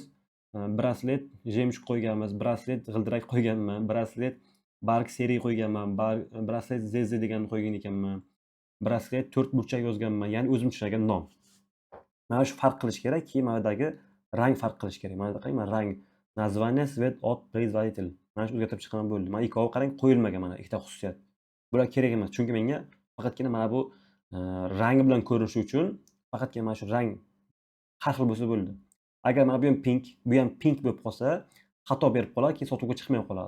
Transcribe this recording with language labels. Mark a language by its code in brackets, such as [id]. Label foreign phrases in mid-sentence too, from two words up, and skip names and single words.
[uz] Braslet jemshug qo'yganmiz, braslet g'ildirak qo'yganman, braslet barg seri qo'yganman, braslet ZZ deganni qo'ygan ekanman. Braslet 4 burchak yozganman, ya'ni o'zim tushunadigan nom. Mana shu farq qilish kerak, keyin mana buyoqdagi rang farq qilish kerak. Mana qarang, mana rang [ru] название цвет от производитель. [uz] Mana shu o'zgartirib chiqqan bo'ldi. Mana ikkovi qarang qo'yilmagan mana ikkita xususiyat. Bular kerak emas, chunki menga faqatgina mana bu rangi bilan ko'rinishi uchun faqatgina mana shu rang har xil bo'lsa bo'ldi. Agar mana bu ham pink, bu ham pink bo'lib qolsa, xato berib qoladi, keyin sotuvga chiqmay qoladi.